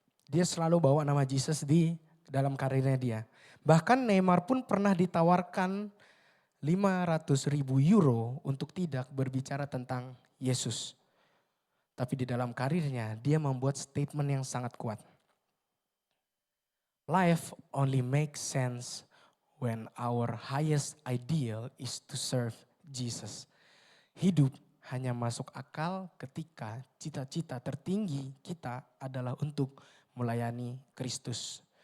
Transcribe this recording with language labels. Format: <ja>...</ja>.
<id>Dia selalu bawa nama Jesus di dalam karirnya dia. Bahkan Neymar pun pernah ditawarkan 500.000 euro untuk tidak berbicara tentang Yesus. Tapi di dalam karirnya dia membuat statement yang sangat kuat.</id> <en>Life only makes sense when our highest ideal is to serve Jesus.</en> <id>Hidup hanya masuk akal ketika cita-cita tertinggi kita adalah untuk melayani Kristus.</id>